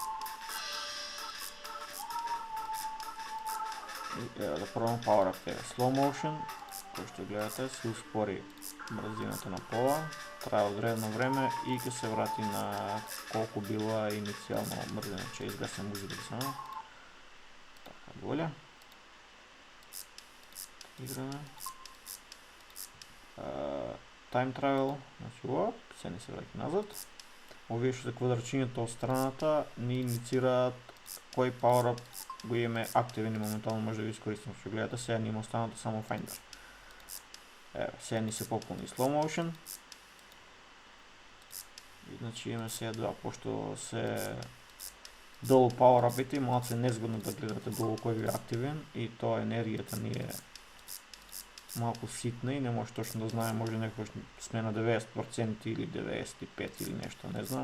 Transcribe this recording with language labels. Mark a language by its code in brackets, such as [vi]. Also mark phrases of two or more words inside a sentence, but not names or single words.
[mk] И да пробам [en] Power Up, slow motion, [mk] кој што гледате се успори брзината на пола, трае одредено време и ќе се врати на колку била иницијално брзина. Че изгасам музиката само. Така, боле. Играме. [en] Time travel, [mk] значи се не се враќа назад. Овие што се квадрчињата од страната ни индицираат кој [en] Power Up [mk] го имаме активен и моментално може да го искористиме. Што гледате, сега ни има останато само Finder. Сега ни се пополни [en] slow motion. [mk] И значи имаме сега два, пошто се долу Power Up-ите, малце незгодно да гледате долу кој ви е активен и тоа енергијата ни е малко ситна и не може точно да знае, може някакво сме на 90% или 95% или нещо, не знам.